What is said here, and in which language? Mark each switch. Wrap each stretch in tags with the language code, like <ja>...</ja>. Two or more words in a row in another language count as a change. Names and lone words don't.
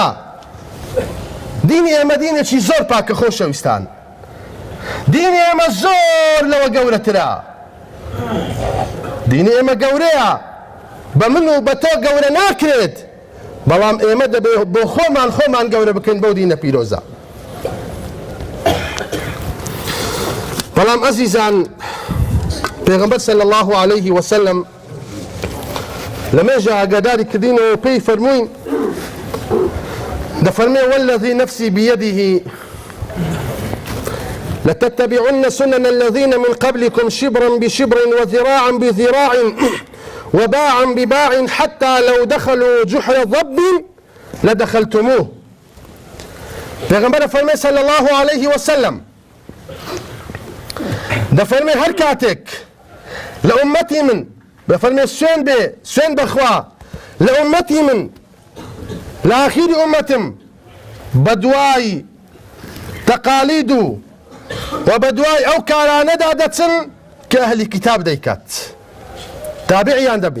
<ckb>دینی ئێمە دینێکی زۆر پاکە خۆشەویستان، دینی ئێمە زۆر لەوە گەورەترە، دینی ئێمە گەورەیە، بە من و بە تۆ گەورە ناکرێت، بەڵام ئێمە دەبێ بۆ خۆمان گەورە بکەین بەو دینە پیرۆزە. بەڵام ئەزیزان، پێغەمبەر</ckb> <ar>صلی الله عليه وسلم</ar> <ckb>لەمێژە ئاگاداری کردینەوە پێی فەرمووین، دەفەرمێ</ckb> <ar>والذي نفسي بيده لتتبعن سنن الذين من قبلكم شبرا بشبر وذراعا بذراع وباعا بباع حتى لو دخلوا جحر ضب لدخلتموه.</ar> <ckb>پێغەمبەر فەرمێ</ckb> <ar>صلی الله عليه وسلم</ar> <ckb>دەفەرمێ هەر کاتێک لە ئومەتی من، دەفەرمێ سوێن بەخوا، لە ئومەتی من لە ئاخیری ئومەتم بە دوای تەقالید و بە دوای ئەو کارانەدا دەچن کە ئەهلی کتاب دەیکات، تابعیان دەبین.</ckb>